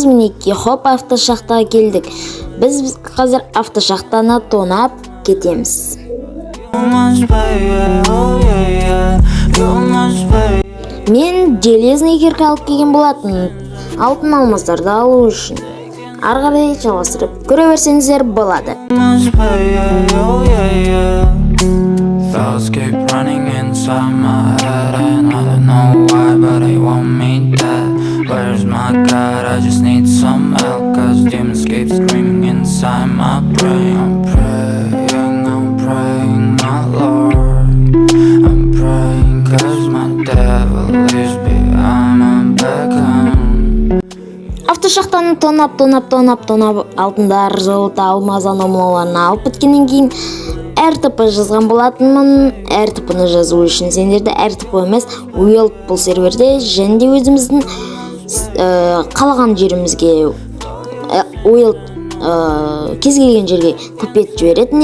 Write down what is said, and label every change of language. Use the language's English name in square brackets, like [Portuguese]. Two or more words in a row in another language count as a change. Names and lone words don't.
[Kazakh] Мінекей, хоп, автошахтаға келдік. Біз қазір автошахтаны тонап кетеміз. Мен [Russian] железный кирка [Kazakh] алып келген болатын, алтын алмаздарды алу үшін. Ары қарай жалғастырып көре берсеңіздер болады. [English] Thoughts keep running inside my head and I don't know why, but they want me dead. Where's my God? I just need some help, cause demons keep screaming inside my brain. I'm praying, my Lord. I'm praying cause my devil is behind my back. [Kazakh] Автошахтаны тонап алтындар, золото, алмаз аномаларын алып біткеннен кейін RTP жазған болатынмын. RTP-ны жазу үшін сендерді RTP емес, Uelt бұл серверде, және де өзіміздің қалаған жерімізге Uelt кез келген жерге тп етіп жіберетін.